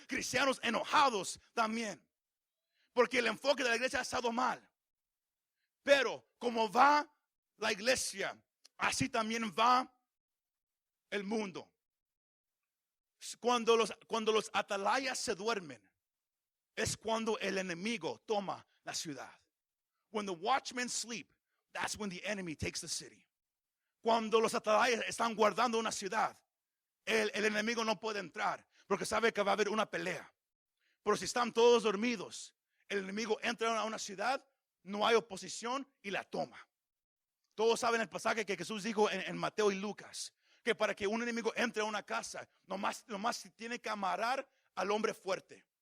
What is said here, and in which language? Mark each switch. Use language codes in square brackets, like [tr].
[es] Cristianos enojados también, porque el enfoque de la iglesia ha estado mal. Pero como va la iglesia, así también va el mundo. Cuando los atalayas se duermen, es cuando el enemigo toma la ciudad. [en] When the watchmen sleep, that's when the enemy takes the city. [es] Cuando los atalayas están guardando una ciudad, el enemigo no puede entrar porque sabe que va a haber una pelea. Pero si están todos dormidos, el enemigo entra a una ciudad, no hay oposición y la toma. Todos saben el pasaje que Jesús dijo en Mateo y Lucas, que para que un enemigo entre a una casa, nomás tiene que amarrar al hombre fuerte.